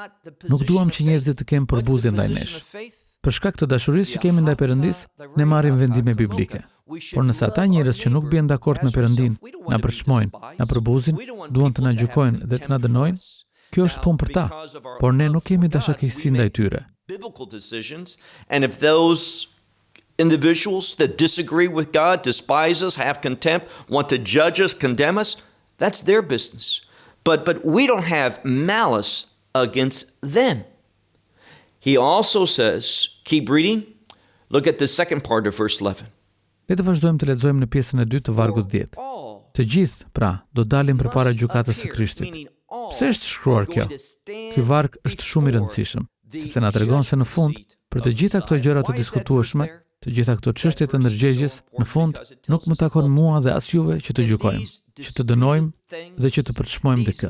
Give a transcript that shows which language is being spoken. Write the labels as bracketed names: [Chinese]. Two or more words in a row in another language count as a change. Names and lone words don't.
[Albanian] Nuk duam që njerëzit të kenë përbuzje ndaj nesh. Për shkak të dashurisë që kemi ndaj Perëndis, ne marrim vendime biblike. Por nëse ata njerëz që nuk bien dakord me Perëndin na përçmojnë, na përbuzin, duan të na gjykojnë dhe të na dënojnë, kjo është punë për ta. Por ne nuk kemi dashakeqësi ndaj tyre. [English] And if those individuals that disagree with God, despise us, have contempt, want to judge us, condemn us, that's their business. But we don't have malice against them. He also says, keep reading, look at the second part of verse 11. [Albanian] Le të vazhdojmë të lexojmë në pjesën e dytë të vargut 10. Të gjithë, pra, do dalim përpara gjykatës së Krishtit. Pse është shkruar kjo? Ky varg është shumë i rëndësishëm, sepse na tregon se në fund, për të gjitha këto gjëra të diskutueshme, të gjitha këto çështje të ndërgjegjes, në fund nuk më takon mua dhe as juve që të gjykojmë, që të dënojmë dhe që të përçmojmë dikë.